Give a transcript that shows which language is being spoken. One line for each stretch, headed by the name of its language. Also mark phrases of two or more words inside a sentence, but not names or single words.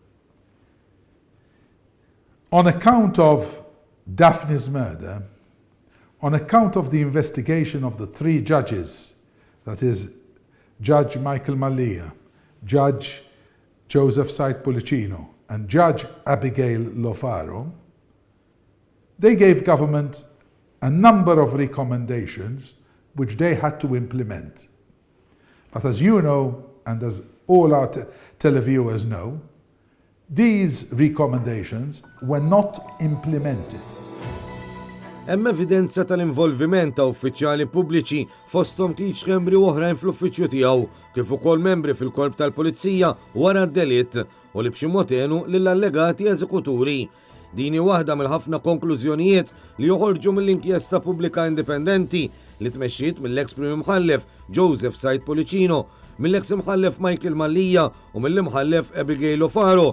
English: On account of Daphne's murder, on account of the investigation of the three judges, that is, Judge Michael Mallia, Judge Joseph Sait Policino, and Judge Abigail Lofaro, they gave government a number of recommendations which they had to implement. But as you know, and as all our televiewers know, these recommendations were not implemented.
Maltese: Hemm evidenza tal-involviment ta' uffiċjali pubbliċi fosthom Keith Kembry u oħrajn fl-uffiċċju tiegħu, kif ukoll membri fil-korp tal-Pulizija wara d-delitt u li b'xi mod għenu lill-allegati eżekuturi. Din hi waħda mill-ħafna konklużjonijiet li joħorġu mill-inkjesta pubblika indipendenti li tmexxiet mill-eks Prim Imħallef Joseph Sait Policino, mill-eks Imħallef Michael Mallia u mill-Imħallef Abigail Lofaro.